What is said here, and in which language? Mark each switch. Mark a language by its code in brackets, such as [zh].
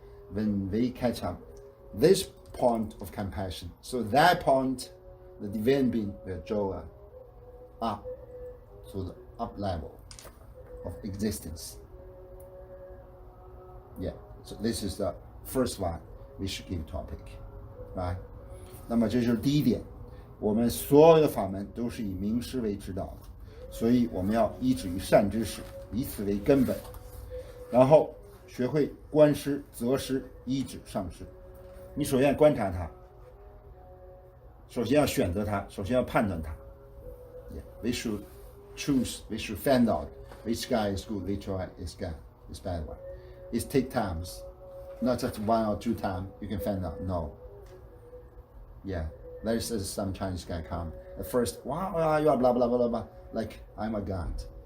[en] When we catch up this point of compassion, so that point, the divine being will draw us up to the up level of existence. Yeah, so this is the first one we should give topic, right? [zh] 那么这就是第一点，我们所有的法门都是以明师为指导的，所以我们要依止于善知识，以此为根本，然后学会观师、择师、依止上师。你首先观察他，首先要选择他，首先要判断他。 [en] Yeah, we should choose, we should find out which guy is good, which one is bad one. It takes times, not just 1 or 2 times you can find out. No. Yeah, there's some Chinese guy come. At first, wow, you are blah, blah, blah, blah, blah, like I'm a god.